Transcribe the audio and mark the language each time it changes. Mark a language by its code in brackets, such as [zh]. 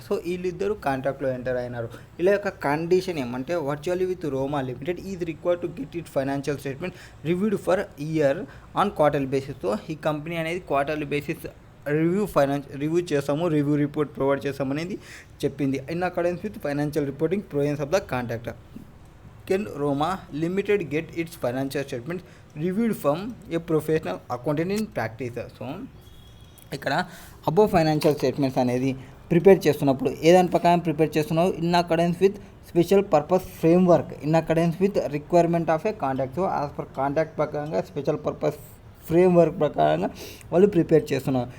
[te] So వీళ్ళిద్దరు కాంట్రాక్ట్లో enter అయినారు. ఇలా యొక్క కండిషన్ ఏమంటే [en] Virtually with Roma limited is required to get it financial statement reviewed for year on quarterly basis. [te] So ఈ company అనేది quarterly basis review చేస్తాము, review report provide చేస్తాము అనేది చెప్పింది. [en] In accordance with financial reporting provisions of the contractor. Can Roma Limited get its financial statements reviewed from a professional accountant in practice? [te] So ఇక్కడ above financial statements అనేది prepare చేస్తున్నప్పుడు ఏదాని ప్రకారం prepare చేస్తున్నావు? [en] In accordance with special purpose framework, in accordance with requirement of a contract. [te] So as per contract ప్రకారంగా special purpose framework ప్రకారంగా వాళ్ళు prepare చేస్తున్నారు.